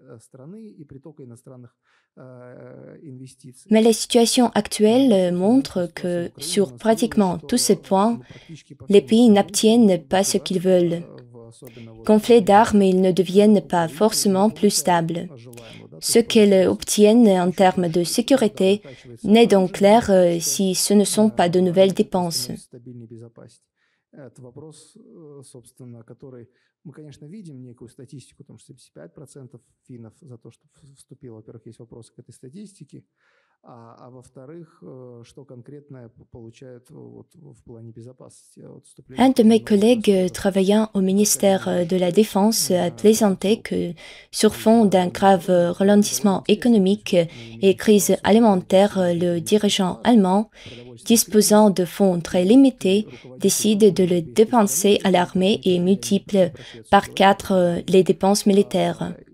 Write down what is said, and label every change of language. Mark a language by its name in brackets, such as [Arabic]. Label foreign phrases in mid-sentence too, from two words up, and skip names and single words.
[French] Mais la situation actuelle montre que sur pratiquement tous ces points, les pays n'obtiennent pas ce qu'ils veulent. Gonflés d'armes, ils ne deviennent pas forcément plus stables. Ce qu'elles obtiennent en termes de sécurité n'est donc clair si ce ne sont pas de nouvelles dépenses. [Russian] Это вопрос, собственно, который мы, конечно, видим некую статистику, потому что 75% финнов за то, что вступило. Во-первых, есть вопросы к этой статистике, а во-вторых, что конкретно получают вот, в плане безопасности. [French] Un de mes collègues travaillant au ministère de la Défense a plaisanté que, sur fond d'un grave ralentissement économique et crise alimentaire, le dirigeant allemand, disposant de fonds très limités, décide de le dépenser à l'armée et multiplie par 4 les dépenses militaires.